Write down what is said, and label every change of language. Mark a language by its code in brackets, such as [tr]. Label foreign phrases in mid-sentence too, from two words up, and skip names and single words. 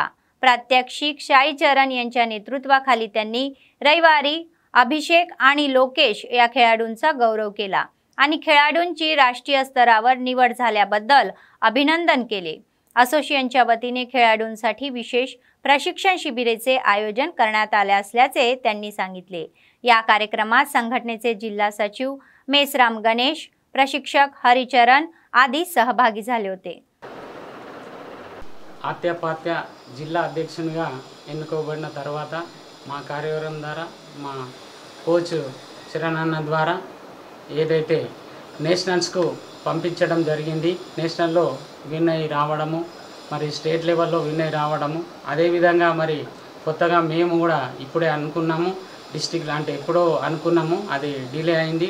[mr] प्रात्यक्षिक शाई चरण यांच्या नेतृत्वाखाली त्यांनी रविवारी अभिषेक आणि लोकेश या खेळाडूंचा गौरव केला आणि खेळाडूंची राष्ट्रीय स्तरावर निवड झाल्याबद्दल अभिनंदन केले। असोसिएशनच्या वतीने खेळाडूंसाठी विशेष प्रशिक्षण शिबिराचे आयोजन करण्यात आले असल्याचे त्यांनी सांगितले। या कार्यक्रमात संघटनेचे जिल्हा सचिव मेसराम गणेश, प्रशिक्षक हरिचरण आदी सहभागी झाले होते। [te] ఆత్యాపాత్య జిల్లా అధ్యక్షునిగా ఎన్నుకోబడిన తర్వాత మా కార్యవర్గం ద్వారా మా కోచ్ శరణన్న ద్వారా ఏదైతే నేషనల్స్కు పంపించడం జరిగింది, నేషనల్లో విన్ అయ్యి రావడము, మరి [en] state level [te] విన్ అయ్యి రావడము, అదేవిధంగా మరి కొత్తగా మేము కూడా ఇప్పుడే అనుకున్నాము డిస్ట్రిక్ట్ అంటే ఎప్పుడో అనుకున్నాము, అది డిలే అయింది।